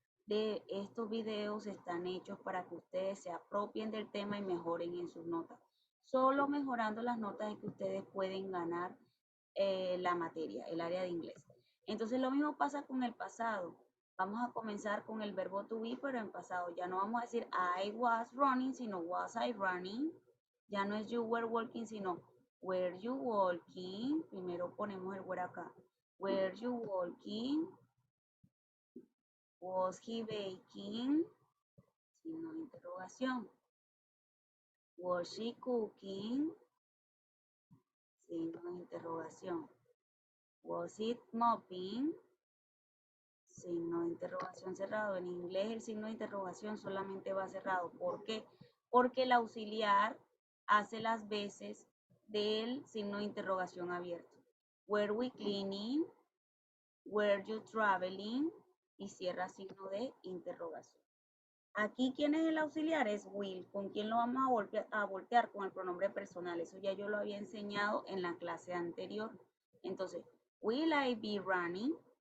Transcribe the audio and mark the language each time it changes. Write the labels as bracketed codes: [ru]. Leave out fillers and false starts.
[es] de estos videos están hechos para que ustedes se apropien del tema y mejoren en sus notas. Solo mejorando las notas es que ustedes pueden ganar la materia, el área de inglés. Entonces lo mismo pasa con el pasado. Vamos a comenzar con el verbo to be, pero en pasado. Ya no vamos a decir [en] I was running, [es] sino [en] was I running. [es] Ya no es [en] you were walking, [es] sino [en] were you walking. [es] Primero ponemos el were acá. [en] Were you walking? Was he baking? [es] Signo de interrogación. [en] Was she cooking? [es] Signo de interrogación. [en] Was it mopping? [es] Signo de interrogación cerrado. En inglés el signo de interrogación solamente va cerrado. ¿Por qué? Porque el auxiliar hace las veces del signo de interrogación abierto. [en] Were we cleaning? Were you traveling? [es] Y cierra signo de interrogación. Aquí, ¿quién es el auxiliar? Es will. ¿Con quién lo vamos a voltear? Con el pronombre personal. Eso ya yo lo había enseñado en la clase anterior. [en] Entonces, will I be running?